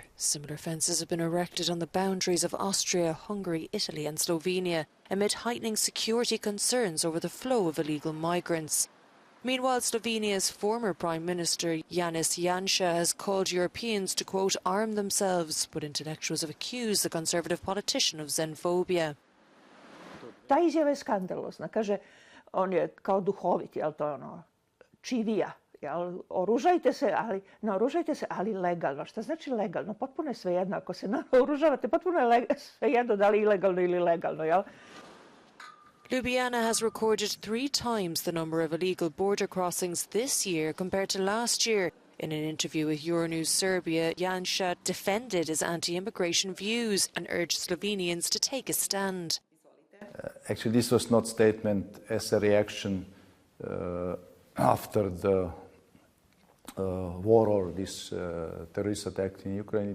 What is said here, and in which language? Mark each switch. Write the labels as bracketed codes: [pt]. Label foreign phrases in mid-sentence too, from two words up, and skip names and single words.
[en] Similar fences have been erected on the boundaries of Austria, Hungary, Italy and Slovenia amid heightening security concerns over the flow of illegal migrants. Meanwhile, Slovenia's former Prime Minister Janez Janša has called Europeans to, quote, arm themselves, but intellectuals have accused the conservative politician of xenophobia. [sr] Ta izjava je skandalozna. Kaže, on je kao duhovit, jel to ono, čivija. Oružajte se, ali naoružajte se, ali legalno. Šta znači legalno? Potpuno je svejedno. Ako se naoružavate, potpuno je svejedno da li ilegalno ili legalno, jel? [en] Ljubljana has recorded 3 times the number of illegal border crossings this year compared to last year. In an interview with Euronews Serbia, Janša defended his anti-immigration views and urged Slovenians to take a stand. Actually, this was not a statement as a reaction after the war or this terrorist attack in Ukraine.